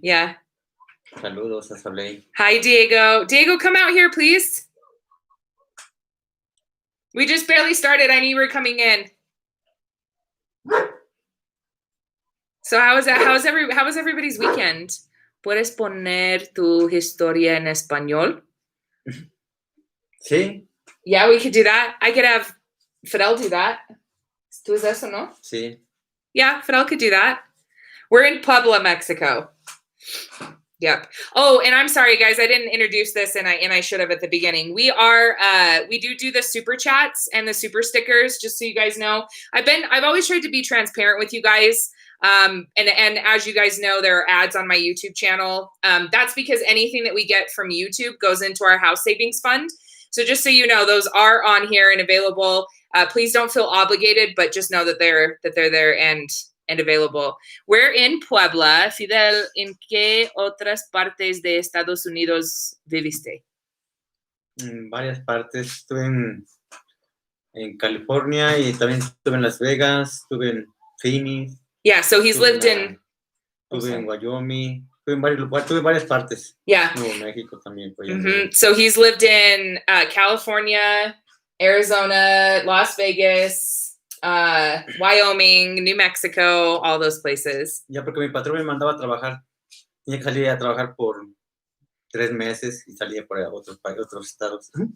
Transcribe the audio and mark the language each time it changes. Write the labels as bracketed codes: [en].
[en] Yeah. [es] Saludos a Salt Lake. [en] Hi, Diego. Diego, come out here, please. We just barely started. I knew you were coming in. So how was everybody's weekend? [es] ¿Puedes poner tu historia en español? Sí. [en] Yeah, we could do that. I could have Fidel do that. [es] ¿Tú es eso, no? Sí. [en] Yeah, Fidel could do that. We're in Puebla, Mexico. Yep. Oh, and I'm sorry, guys. I didn't introduce this, and I should have at the beginning. We do the super chats and the super stickers, just so you guys know. I've always tried to be transparent with you guys. And as you guys know, there are ads on my YouTube channel. That's because anything that we get from YouTube goes into our house savings fund. So just so you know, those are on here and available. Please don't feel obligated, but just know that they're there and available. We're in Puebla. [es] Fidel, ¿en qué otras partes de Estados Unidos viviste? En varias partes. Estuve en California y también estuve en Las Vegas, estuve en Phoenix. [en] Yeah, so he's lived in... [es] Estuve en Wyoming. Tuve varias partes. [en] Yeah. [es] Nuevo México también. Mm-hmm. [en] So he's lived in California, Arizona, Las Vegas, Wyoming, New Mexico, all those places. [es] Ya, porque mi patrón me mandaba a trabajar. Tenía que salir a trabajar por 3 meses y salía por otros estados.